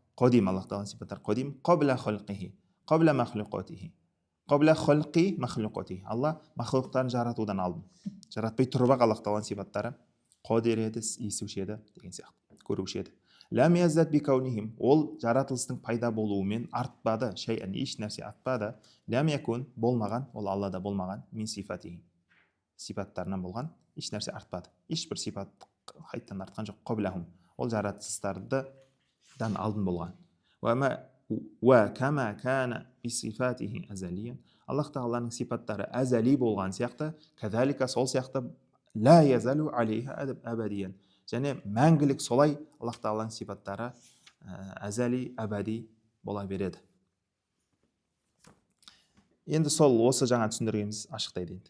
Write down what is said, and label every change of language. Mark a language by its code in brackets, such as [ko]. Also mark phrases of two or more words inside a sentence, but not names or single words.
[kk] Қадим, Аллах тағаланың сипаттары қадим, [ar] قبل خلقه، قبل مخلوقاته. قبل خلق مخلوقاته. [kk] Алла махлуқтарын жаратудан алдын. Жаратпай тұрып ақ Аллах тағаланың сипаттары қадир еді, естуші еді деген сияқты, көруші еді. [ar] لم يزدد بكونهم. [kk] Ол жаратылыстың пайда болуымен артпады, шайъан, еш нәрсе артпады. [ar] لم يكن, [kk] болмаған, ол Аллада болмаған, [ar] من صفاته, [kk] сипаттарынан болған, еш нәрсе артпады. Ешбір сипат қайттан артқан жоқ. Қаблахум, ол жаратылыстардан алдын болған. [ar] وكما كان بصفاته أزليا. [kk] Аллах тағаланың сипаттары әзәли болған сияқты, кәзалика, сол сияқты, [ar] لا يزال عليها أبديا. [kk] Және мәңгілік солай Аллах тағаланың сипаттары әзәли, әбәди бола береді. Енді сол осы жаңа түсіндіргеніміз ашықтайды енді.